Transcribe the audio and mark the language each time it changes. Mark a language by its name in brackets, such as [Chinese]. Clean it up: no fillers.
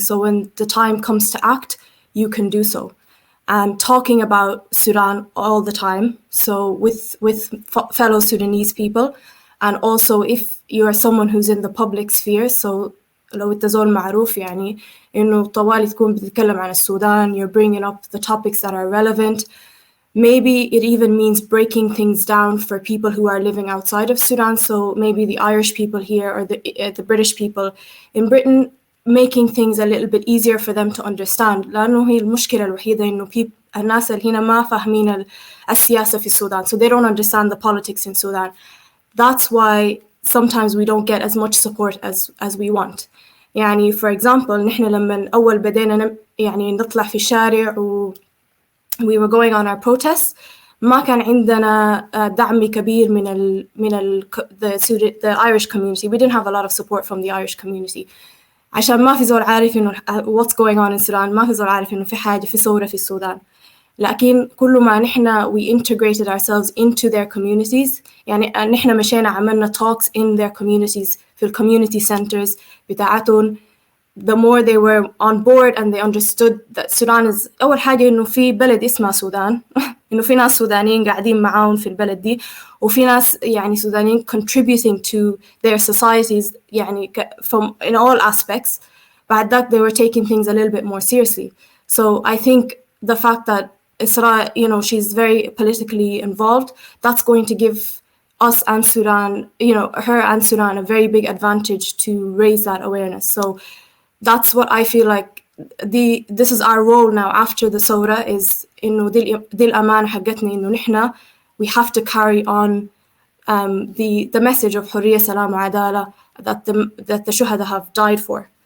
[English] So when the time comes to act, you can do so. And talking about Sudan all the time, so with fellow Sudanese people, and also if you are someone who's in the public sphere, so [Arabic] لو انت زول معروف يعني إنه طوالي تكون بتتكلم عن السودان, [English] you're bringing up the topics that are relevant. Maybe it even means breaking things down for people who are living outside of Sudan. So maybe the Irish people here or the British people in Britain, making things a little bit easier for them to understand. [Arabic] لأنه هي المشكلة الوحيدة إنه الناس اللي هنا ما فاهمين السياسة في السودان. [English] So they don't understand the politics in Sudan. That's why sometimes we don't get as much support as we want. [Arabic] يعني [English] for example [Arabic] نحن لما أول بدينا يعني نطلع في الشارع [English] we were going on our protests, [Arabic] ما كان عندنا دعم كبير من [English] the Irish community. We didn't have a lot of support from the Irish community. [Arabic] عشان ما في زول عارف إنه [English] what's going on in Sudan, [Arabic] ما في زول عارف إنه في حاجة في ثورة في السودان. لكن كل ما نحنا [English] we integrated ourselves into their communities, [Arabic] يعني نحنا مشينا عملنا [English] talks in their communities في ال community centers [Arabic] بتاعتهم. [English] The more they were on board and they understood that Sudan is [Arabic] أول حاجة إنه في بلد اسمها سودان إنه في ناس سودانيين قاعدين معاهم في البلد دي وفي ناس يعني سودانيين [English] contributing to their societies [Arabic] يعني [English] from in all aspects. [Arabic] بعد ذاك [English] they were taking things a little bit more seriously. So I think the fact that Isra, you know, she's very politically involved, that's going to give us and Sudan, you know, her and Sudan a very big advantage to raise that awareness. So that's what I feel like this is our role now after the Thawra, is [Arabic] إنه دي الأمانة حقتنا إنه نحنا [English] we have to carry on the message of [Arabic] حرية سلام وعدالة [English] that the shuhada have died for.